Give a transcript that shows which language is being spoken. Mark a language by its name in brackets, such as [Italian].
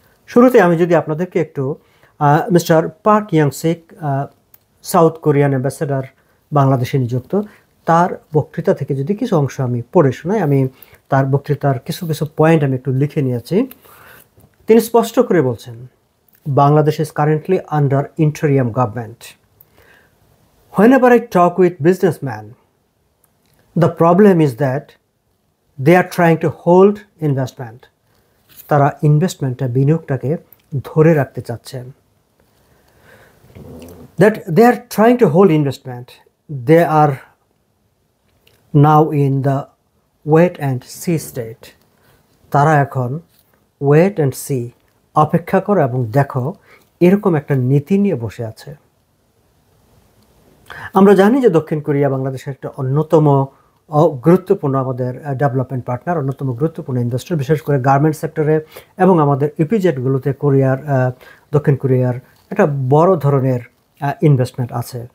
[Bangla] শুরুতে আমি যদি আপনাদেরকে একটু মিস্টার পার্ক ইয়াং সেক, সাউথ কোরিয়ান অ্যাম্বাসেডার বাংলাদেশে নিযুক্ত, তার বক্তৃতা থেকে যদি কিছু অংশ আমি পড়ে শোনাই। আমি তার বক্তৃতার কিছু পয়েন্ট আমি একটু লিখে নিয়েছি। তিনি স্পষ্ট করে বলছেন, Bangladesh [English] is currently under interim government. Whenever I talk with businessmen, the problem is that they are trying to hold investment. [Bangla] তারা ইনভেস্টমেন্টটা, বিনিয়োগটাকে ধরে রাখতে চাচ্ছেন। [English] That they are trying to hold investment. They are now in the wait and see state. [Bangla] তারা এখন [English] wait and see, [Bangla] অপেক্ষা করো এবং দেখো, এরকম একটা নীতি নিয়ে বসে আছে। আমরা জানি যে দক্ষিণ কোরিয়া বাংলাদেশের একটা অন্যতম গুরুত্বপূর্ণ আমাদের ডেভেলপমেন্ট পার্টনার, অন্যতম গুরুত্বপূর্ণ ইনভেস্টর, বিশেষ করে গার্মেন্টস সেক্টরে এবং আমাদের ইপিজেডগুলোতে দক্ষিণ কোরিয়ার একটা বড় ধরনের ইনভেস্টমেন্ট আছে।